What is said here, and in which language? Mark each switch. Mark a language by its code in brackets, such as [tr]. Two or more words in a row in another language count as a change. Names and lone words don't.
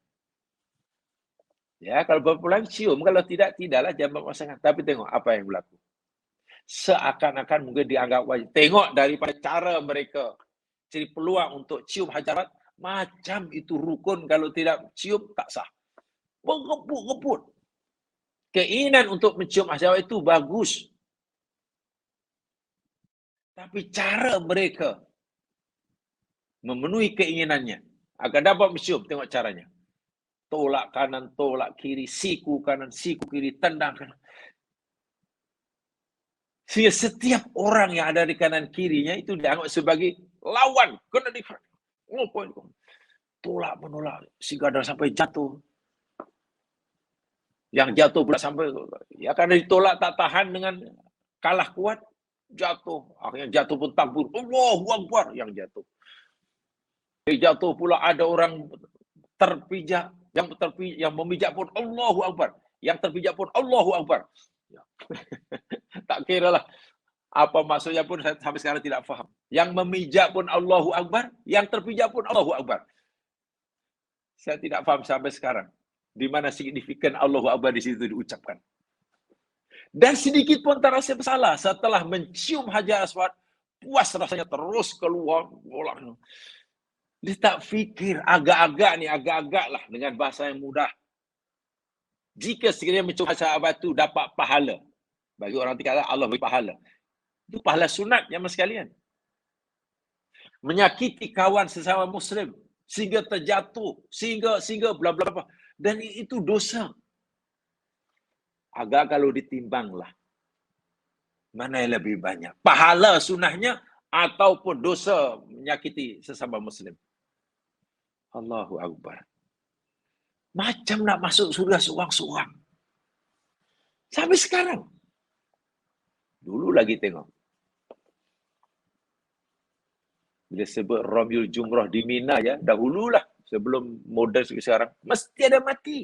[ms] Ya, kalau berpulang cium, kalau tidak, tidaklah jamak pasangan. Tapi tengok apa yang berlaku. Seakan-akan mungkin dianggap wajib. Tengok daripada cara mereka cari peluang untuk cium hajarat, macam itu rukun, kalau tidak cium, tak sah. Mengebut-ngebut. Keinginan untuk mencium hajarat itu bagus. Tapi cara mereka memenuhi keinginannya agar dapat mencium, tengok caranya. Tolak kanan, tolak kiri, siku kanan, siku kiri, tendang kanan. Sehingga setiap orang yang ada di kanan kirinya itu dianggap sebagai lawan. Kena di tolak menolak, sehingga ada sampai jatuh. Yang jatuh pula sampai, ya karena ditolak tak tahan dengan kalah kuat, jatuh. Akhirnya jatuh pun takbir. [ar] الله أكبر [ms] yang jatuh. Jatuh pula ada orang terpijak, yang memijak pun [ar] الله أكبر, [ms] yang terpijak pun [ar] الله أكبر. [ms] Tak kira lah apa maksudnya pun sampai sekarang tidak faham. Yang memijak pun [ar] الله أكبر, [ms] yang terpijak pun [ar] الله أكبر. [ms] Saya tidak faham sampai sekarang di mana signifikan [ar] الله أكبر [ms] di situ diucapkan. Dan sedikit pun tak rasa bersalah setelah mencium hajar aswad, puas rasanya terus keluar bola. Dia tak fikir agak-agak lah dengan bahasa yang mudah. Jika sekiranya mencium hajar aswad itu dapat pahala, bagi orang kata Allah beri pahala. Itu pahala sunat yang sekalian. Menyakiti kawan sesama muslim sehingga terjatuh, sehingga bla bla bla, dan itu dosa. Agak kalau ditimbanglah, mana yang lebih banyak? Pahala sunahnya ataupun dosa menyakiti sesama muslim? [ar] الله أكبر. [ms] Macam nak masuk surga seorang-seorang. Sampai sekarang. Dulu lagi tengok. Bila sebut Ramyul Jumrah di Mina ya, dahululah sebelum moden sekarang, mesti ada mati.